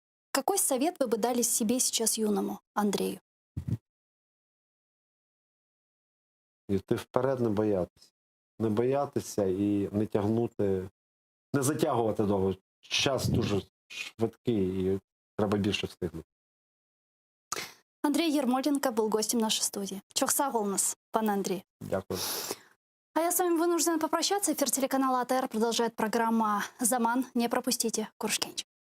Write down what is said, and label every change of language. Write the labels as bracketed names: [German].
[Russian] Какой совет вы бы дали себе сейчас юному Андрею? [Ukrainian] Йти вперед, не боятися. Не боятися і не тягнути, не затягувати довго. Час дуже швидкий і треба більше встигнути. [Russian] Андрей Ермоленко был гостем нашей студии. [Crimean Tatar] Чохса голнас, [Russian] пан Андрей. [Ukrainian] Дякую. [Russian] А я с вами вынуждена попрощаться. Эфир телеканала АТР продолжает программа «Заман». Не пропустите. [Crimean Tatar] Куршкенч.